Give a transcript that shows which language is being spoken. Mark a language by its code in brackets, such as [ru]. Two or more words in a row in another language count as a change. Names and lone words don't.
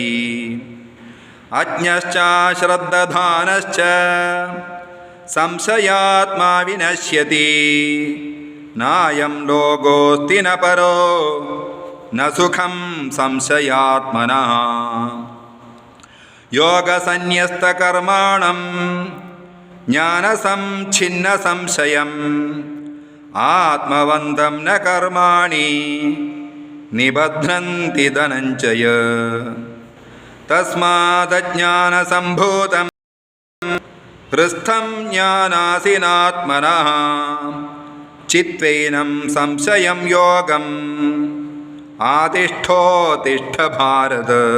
[sa] अज्ञश्च श्रद्धानश्च संशयात्मा विनश्यति नायं लोकोऽस्ति न परो न सुखं संशयात्मनः। योगसन्न्यस्तकर्माणं ജ്ഞാനസംഛിന്നസംശയം ആത്മവന്തം ന കർമാണി നിബധ്നന്തി ധനഞ്ജയ. തസ്മാദജ്ഞാനസംഭൂതം ഹൃസ്ഥം ജ്ഞാനാസിനാത്മനഃ ചിത്വൈനം സംശയം യോഗം ആതിഷ്ഠോതിഷ്ഠ ഭാരത.